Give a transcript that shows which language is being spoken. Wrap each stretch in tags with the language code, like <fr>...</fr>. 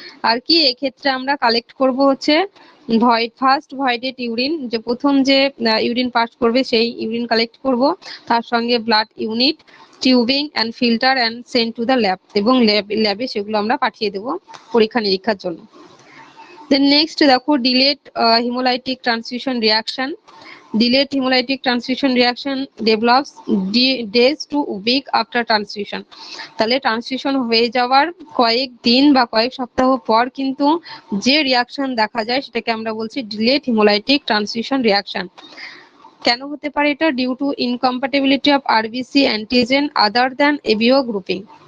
<bn>আর কি এক্ষেত্রে আমরা কালেক্ট করব হচ্ছে ফার্স্ট ভয়েডেড ইউরিন, যে প্রথম যে ইউরিন পাস করবে সেই ইউরিন কালেক্ট করব, তার সঙ্গে blood unit,</bn> <en>tubing and filter and send to the lab,</en> <bn>এবং ল্যাবে সেগুলো আমরা পাঠিয়ে দেব পরীক্ষা নিরীক্ষার জন্য।</bn> <en>Then next দেখো delayed hemolytic transfusion reaction. Delayed hemolytic transfusion reaction develops days to week after transfusion.</en> <bn>তাহলে ট্রান্সফিউশন হয়ে যাওয়ার কয়েক দিন বা কয়েক সপ্তাহ পর কিন্তু যে রিয়াকশন দেখা যায় সেটাকে আমরা বলছি ডিলেড hemolytic transfusion reaction. কেন হতে পারে এটা?</bn> <en>Due to incompatibility of RBC antigen other than ABO grouping.</en>